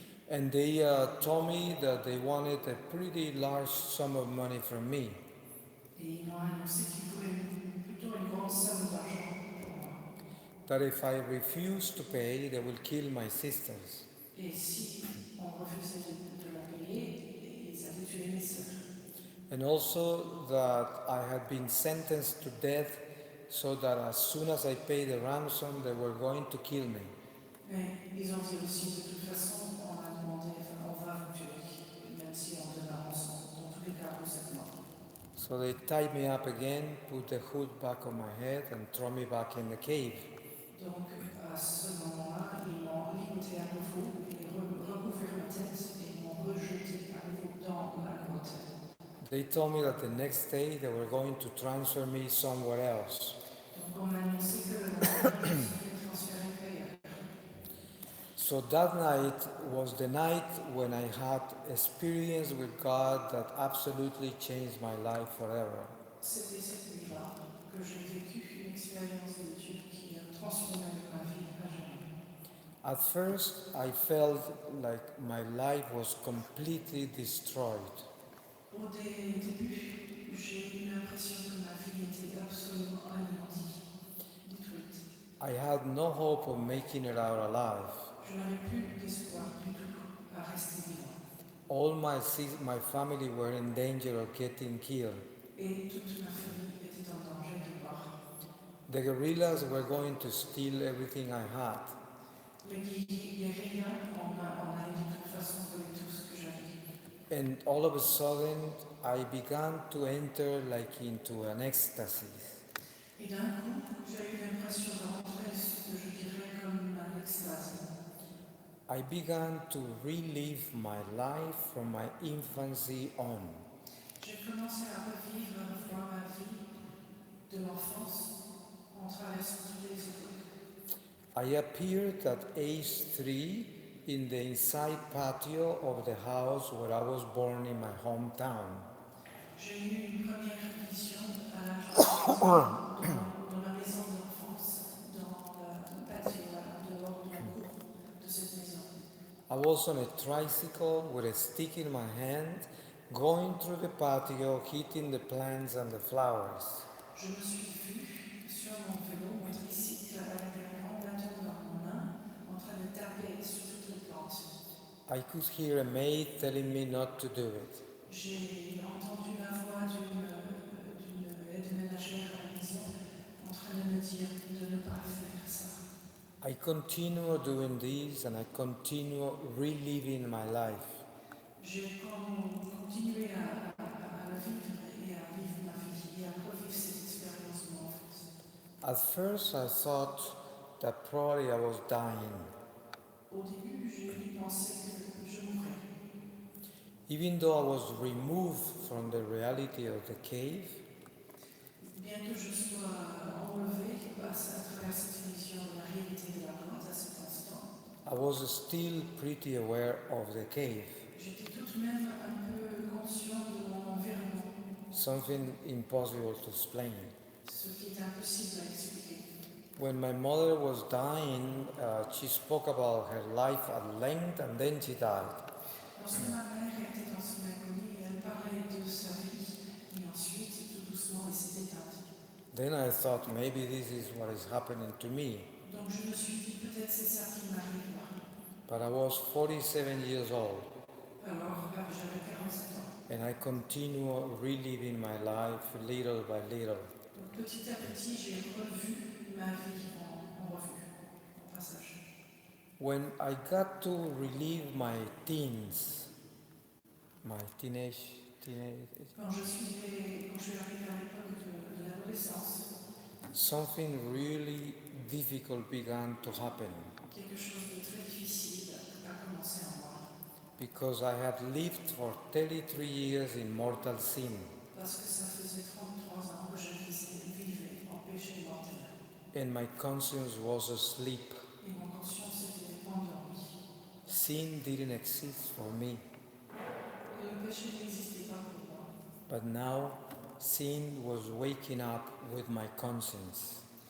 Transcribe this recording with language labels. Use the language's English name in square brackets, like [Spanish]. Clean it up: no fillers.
[English] And they told me that they wanted a pretty large sum of money from me. [French] Et ils m'ont annoncé qu'ils voulaient toujours une grande somme d'argent pour moi. [English] That if I refuse to pay, they will kill my sisters. [French] Et si on refusait de la payer, ils allaient tuer mes sœurs. [English] And also that I had been sentenced to death, so that as soon as I paid the ransom, they were going to kill me. [French] Mais ils ont dit aussi, de toute façon, on a demandé, enfin, on va vous tuer, même si on donne un rançon. Dans tous les cas, vous êtes morts. [English] So they tied me up again, put the hood back on my head, and throw me back in the cave. [French] Donc, à ce moment-là, ils m'ont ligoté à nouveau et recouvert ma tête et m'ont rejeté à nouveau dans la grotte. [English] They told me that the next day they were going to transfer me somewhere else. [French] Donc, on m'a annoncé que le lendemain, je serais transférée ailleurs. [English] So that night was the night when I had experience with God that absolutely changed my life forever. [French] C'était cette nuit-là que j'ai vécu une expérience de Dieu qui a transformé ma vie à jamais. [English] At first, I felt like my life was completely destroyed. [French] Au début, j'ai eu l'impression que ma vie était absolument anéantie, détruite. [English] I had no hope of making it out alive. [French] Je n'avais plus d'espoir du tout à rester vivant. [English] All my family were in danger of getting killed. [French] Et toute ma famille était en danger de mort. [English] The guerrillas were going to steal everything I had. [French] Les guerriers, on allait de toute façon voler tout ce que j'avais. [English] And all of a sudden, I began to enter like into an ecstasy. [French] Et d'un coup, j'ai eu l'impression de rentrer ce que je dirais comme un extase. [English] I began to relive my life from my infancy on. [French] J'ai commencé à revivre ma vie de l'enfance en traversant toutes les époques. [English] I appeared at age 3 in the inside patio of the house where I was born in my hometown. [French] J'ai eu une première apparition à l'âge de 3 ans dans ma maison d'enfance, dans le patio, dehors de la cour de cette maison. [English] I was on a tricycle with a stick in my hand, going through the patio, hitting the plants and the flowers. [French] Je me suis vue sur mon vélo, mon tricycle, avec un grand bâton dans mon main, en train de taper sur toutes les plantes. [English] I could hear a maid telling me not to do it. [French] J'ai entendu la voix d'une aide ménagère à la maison en train de me dire de ne pas faire ça. [English] I continue doing this and I continue reliving my life. [French] J'ai continué à la vivre et à vivre ma vie et à revivre cette expérience de mon enfance. [English] At first I thought that probably I was dying. [French] Au début, j'ai pensé que je mourrais. [English] Even though I was removed from the reality of the cave, [French] Bien que je sois enlevé à travers cette vision de la réalité de la grotte à cet instant, [English] I was still pretty aware of the cave, [French] j'étais tout de même un peu conscient de mon environnement, [English] something impossible to explain. [French] ce qui est impossible à expliquer. [English] When my mother was dying, she spoke about her life at length and then she died. [French] Lorsque ma mère était dans son agonie, elle parlait de sa vie et ensuite, tout doucement, elle s'est éteinte. [English] Then I thought maybe this is what is happening to me. [French] Donc je me suis dit, peut-être c'est ça qui m'arrive là. [English] But I was 47 years old [French] Alors, j'avais 47 ans. [English] and I continue reliving my life little by little. [French] Donc petit à petit, j'ai revu ma vie en revue, en passage. [English] When I got to relive my teens, my teenage, [French] Quand je suis arrivée à l'époque de l'adolescence, [English] something really difficult began to happen [French] quelque chose de très difficile a commencé en moi. [English] because I had lived for 33 years in mortal sin. [French] Parce que ça faisait 33 ans que je vivais en péché mortel. [English] And my conscience was asleep. [French] Et mon conscience était endormie. [English] Sin didn't exist for me. [French] Le péché n'existait pas pour moi. [English] But now, sin was waking up with my conscience.